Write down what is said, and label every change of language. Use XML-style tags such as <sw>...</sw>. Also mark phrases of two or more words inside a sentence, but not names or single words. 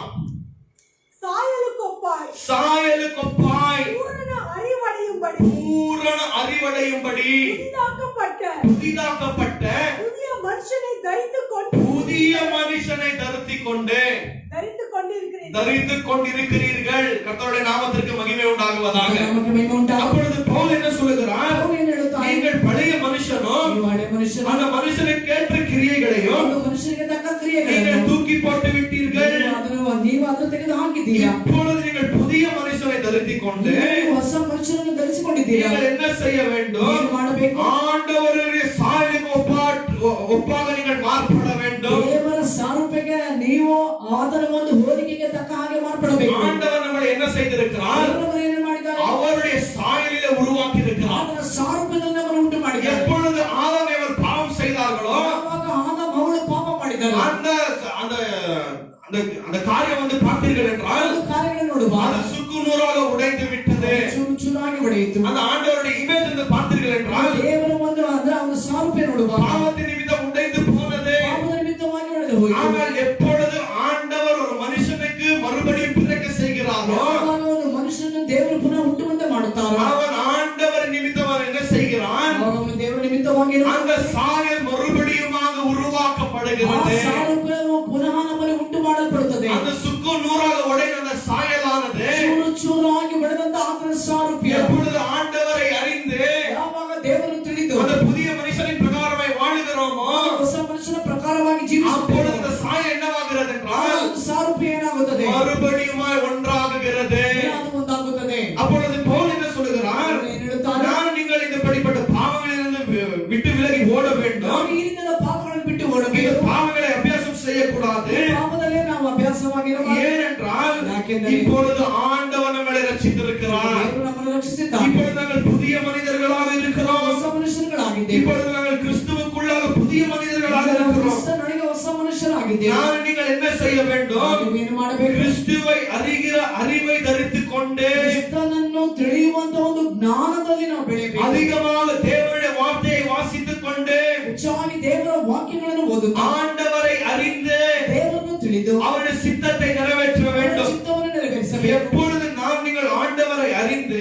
<ta>சாயலுக்கொப்பாய் சாயலுக்கொப்பாய் பூரண அறிவடையும்படி பூரண அறிவடையும்படி புதிதாக்கப்பட்ட புதிய மனுஷனை தரித்துக் கொண்டிருக்கிறீர்கள். கர்த்தருடைய நாமத்திற்கு மகிமை உண்டாகுவதாக. நமக்கு மகிமை உண்டாகும். அப்பொழுது பவுல் என்ன சொல்லுகிறார்?</ta> <kn>ಪೌಲ್ ಏನು ಹೇಳುತ್ತಾನೆ?</kn> <ta>நீங்கள் பழைய மனுஷனும்</ta> <kn>ನೀವು ಹಳೆ ಮನುಷ್ಯನು.</kn> <ta>அந்த மனுஷனுக்கு ஏற்ற கிரியைகளையும்</ta> <kn>ಒಂದು ಮನುಷ್ಯನಿಗೆ ತಕ್ಕ</kn> <ta>நீங்கள்</ta> <kn>ಕ್ರಿಯೆಗಳನ್ನು</kn> <ta>தூக்கி போட்டு விட்டீர்கள்.</ta> <kn>ನೀವು ಅದನ್ನು ತೆಗೆದು ಹಾಕಿದ್ದೀರಾ.</kn> <ta>இப்பொழுது நீங்கள் புதிய மனுஷனை தரித்துக் கொண்டு</ta> <kn>ನೀವು ಹೊಸ ಮನುಷ್ಯನನ್ನು ಧರಿಸಿಕೊಂಡಿದ್ದೀರಾ.</kn> <ta>நீங்கள் என்ன செய்ய வேண்டும்?</ta> <kn>ಏನು ಮಾಡಬೇಕು?</kn> <ta>ஆண்டவருடைய சாயலுக்கு ஒப்பாக நீங்கள் மாறுபட வேண்டும்.</ta> <kn>ದೇವರ ಸಾರೂಪ್ಯಕ್ಕೆ ನೀವು ಆತನ ಒಂದು ಹೋಲಿಕೆಗೆ ತಕ್ಕ ಹಾಗೆ ಮಾರ್ಪಡಬೇಕು.</kn> <ta>ஆண்டவர் நம்மளை என்ன செய்திருக்கிறார்?</ta> <kn>ದೇವರು ಏನು ಮಾಡಿದ್ದಾರೆ?</kn> <ta>அவருடைய சாயலிலே உருவாக்கி இருக்கிறார்.</ta> <kn>ಆತನ ಸಾರೂಪ್ಯದಲ್ಲಿ ನಮ್ಮನ್ನು ಉಂಟು ಮಾಡಿದ್ದಾರೆ.</kn> <ta>எப்பொழுது ஆதாம் ஏவாள் பாவம் செய்தார்களோ</ta> <kn>ಯಾವಾಗ ಆದಾಮ ಅವಳು ಪಾಪ ಮಾಡಿದ್ದಾರೆ,</kn> <ta>அந்த அந்த அந்த அந்த காரியம் வந்து பார்த்தீர்கள் என்றால்</ta> <kn>ಒಂದು ಕಾರ್ಯಗಳನ್ನು ನೋಡುವ</kn> <ta>அது சுக்கு நூறாக உடைந்து விட்டது.</ta> <kn>ಚೂರು ಚೂರಾಗಿ ಹೊಡೆಯಿತು.</kn> <ta>அந்த ஆண்டவருடைய இமேஜ் வந்து பார்த்தீர்கள் என்றால்</ta> <kn>ದೇವರ ಒಂದು ಅಂದ್ರೆ ಅವನ ಸಾರೂಪ್ಯ ನೋಡುವ</kn> <ta>பாவத்தின் நிமித்தம் உடைந்து போனது.</ta> <kn>ಪಾಪದ ನಿಮಿತ್ತವಾಗಿ ಹೊಡೆದು ಹೋಯಿತು.</kn> <ta>ஆனால் எப்பொழுது ஆண்டவர் ஒரு மனுஷனுக்கு மறுபடியும் பிறக்க செய்கிறாரோ</ta> <kn>ಯಾವಾಗ ಒಂದು ಮನುಷ್ಯನನ್ನು ದೇವರು ಪುನಃ ಹುಟ್ಟುವಂತೆ ಮಾಡುತ್ತಾರೋ</kn> <ta>அவன் ஆண்டவர் நிமித்தம் அவன் என்ன செய்கிறான்?</ta> <kn>ಆವಾಗ ಅವನು ದೇವರ ನಿಮಿತ್ತವಾಗಿ</kn> <ta>அந்த சாயல் மறுபடியுமாக</ta> <kn>ಆ</kn> <ta>உருவாக்கப்படுகிறது.</ta> <kn>ಸಾರೂಪ್ಯವು ಪುನಃ ನಮ್ಮಲ್ಲಿ ಉಂಟು ಮಾಡಲ್ಪಡುತ್ತದೆ.</kn> <ta>அந்த சுக்கு நூறாக உடைந்த அந்த சாயலானது</ta> <kn>ಚೂರು ಚೂರಾಗಿ ಹೊಡೆದಂತ ಆತನ ಸಾರೂಪ್ಯ</kn> <ta>எப்பொழுது ஆண்டவரை அறிந்து</ta> <kn>ಯಾವಾಗ ದೇವರನ್ನು ತಿಳಿದು</kn> <ta>அந்த புதிய மனுஷனின் பிரகாரமாய் வாழுகிறோமோ</ta> <kn>ಹೊಸ ಮನುಷ್ಯನ ಪ್ರಕಾರವಾಗಿ</kn> <ta>அப்பொழுது</ta> <kn>ಜೀವಿಸುತ್ತೇವೆ.</kn> <ta>அந்த சாயல் என்னவாகிறது என்றால்</ta> <kn>ಒಂದು ಸಾರೂಪ್ಯ ಏನಾಗುತ್ತದೆ?</kn> <ta>மறுபடியுமாய் ஒன்றாகுகிறது.</ta> <kn>ಅದು ಒಂದಾಗುತ್ತದೆ.</kn> <ta>அப்பொழுது பவுல் என்ன சொல்லுகிறார்?</ta> <kn>ಅವನು ಏನು ಹೇಳುತ್ತಾನೆ?</kn> <ta>நான் நீங்கள் இந்த படிப்பட்ட பாவங்களிலிருந்து விட்டு விலகி ஓட வேண்டும்.</ta> <kn>ನಾವು ಈ ರೀತಿಯ ಪಾಪಗಳನ್ನು ಬಿಟ್ಟು</kn> <ta>இந்த</ta> <kn>ಓಡಬೇಕು.</kn> <ta>பாவங்களை அபியாசம் செய்யக்கூடாது.</ta> <kn>ಪಾಪದಲ್ಲೇ ನಾವು ಅಭ್ಯಾಸವಾಗಿರಬಾರದು.</kn> <ta>ஏனென்றால்</ta> <kn>ಯಾಕೆಂದರೆ</kn> <ta>இப்பொழுது ஆண்டவர் நம்மளை ரட்சித்திருக்கிறார்.</ta> <kn>ದೇವರು ನಮ್ಮನ್ನು ರಕ್ಷಿಸಿದ್ದಾನೆ.</kn> <ta>இப்பொழுது நாங்கள் புதிய மனிதர்களாக இருக்கிறோம்.</ta> <kn>ಹೊಸ ಮನುಷ್ಯರುಗಳಾಗಿದ್ದೇವೆ.</kn> <ta>இப்பொழுது நாங்கள் கிறிஸ்துவுக்குள்ளாக புதிய மனிதர்களாக இருக்கிறோம்.</ta> <kn>ಕ್ರಿಸ್ತನೊಳಗೆ ಹೊಸ ಮನುಷ್ಯರಾಗಿದ್ದೇವೆ.</kn> <ta>நான் நீங்கள் என்ன செய்ய வேண்டும்?</ta> <kn>ನಾವು ಏನು ಮಾಡಬೇಕು?</kn> <ta>கிறிஸ்துவை அறிகிற அறிவை தரித்துக் கொண்டு</ta> <kn>ಕ್ರಿಸ್ತನನ್ನು ತಿಳಿಯುವಂತ ಒಂದು ಜ್ಞಾನದಲ್ಲಿ ನಾವು ಬೆಳೆಯಬೇಕು.</kn> <ta>அதிகமாக தேவனுடைய வார்த்தையை வாசித்துக் கொண்டு</ta> <kn>ಹೆಚ್ಚಾಗಿ ದೇವರ ವಾಕ್ಯಗಳನ್ನು ಓದುತ್ತಾ</kn> <ta>ஆண்டவரை அறிந்து</ta> <kn>ದೇವರನ್ನು ತಿಳಿದು</kn> <ta>அவருடைய சித்தத்தை நிறைவேற்ற</ta> <kn>ಅವರ</kn> <ta>வேண்டும்.</ta> <kn>ಚಿತ್ತವನ್ನು ನೆರವೇರಿಸಬೇಕು.</kn> <ta>எப்பொழுது நாம் நீங்கள் ஆண்டவரை அறிந்து</ta>